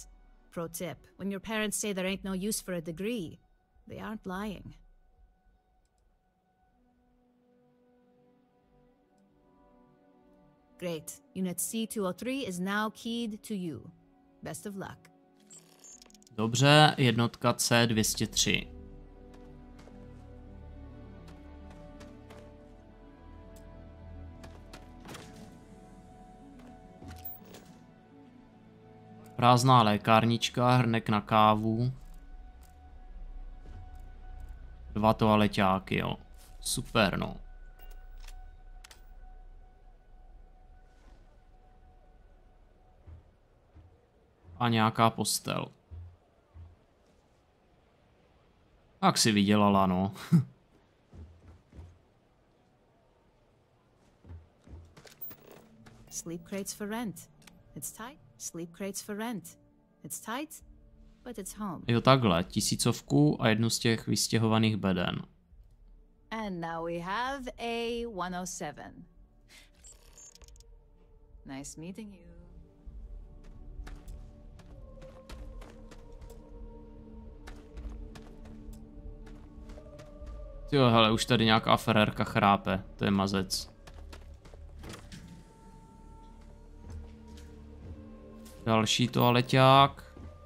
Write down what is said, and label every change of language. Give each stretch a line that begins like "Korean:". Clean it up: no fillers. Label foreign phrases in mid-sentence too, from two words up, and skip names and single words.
English: Pro tip, when your parents say there ain't no use for a degree, they aren't lying. Great. Unit C203 is now keyed to you. Best of luck.
Czech: Dobře, jednotka C203. Prázdná lékárnička, hrnek na kávu. 2 toaleťáky, jo. Super, no. A nějaká postel. Jak si vydělala, no.
English: Sleep crates for rent. It's tight. Sleep crates for rent. It's tight, but it's home.
Czech: Jo, takhle. 1000 a jednu z těch vystěhovaných beden.
English: And now we have A107. Nice meeting you.
Czech: Jo, hele, už tady nějaká ferérka chrápe. To je mazec. Další toaleťák.